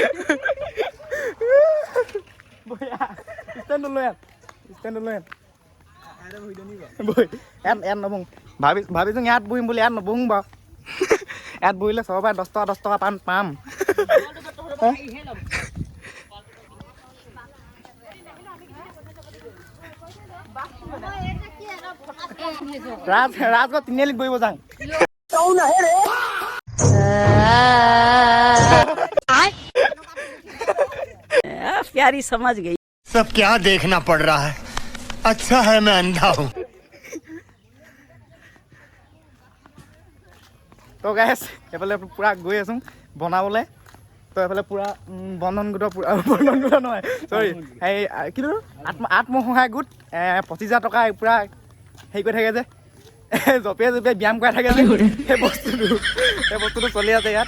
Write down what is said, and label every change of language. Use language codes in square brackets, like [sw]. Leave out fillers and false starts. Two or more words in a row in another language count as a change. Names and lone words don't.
[as] ষ্টেণ্ডটো লৈ বৈ ইয়াত নবহোঁ, ভাবিছোঁ ইয়াত বহিম বুলি, ইয়াত নবহোঁ বাৰু। ইয়াত বহিলে চবৰ পৰাই 10 টকা পাম। ৰাজগড় তিনিআলিত বহিব যাওঁ। [hi] प्यारी समझ गई। सब क्या देखना पड़ रहा है। अच्छा है मैं अंधा हूँ। [as] তো গাইছ এইফালে পূৰা গৈ আছোঁ বনাবলৈ। তো এইফালে পূৰা বন্ধন গোটৰ নহয় চৰি এই কিন্তু আত্মসহায়ক গোট 25,000 টকা পূৰা হেৰি কৰি থাকে যে, জপিয়াই ব্যায়াম কৰাই থাকে যে, সেই বস্তুটো চলি আছে ইয়াত।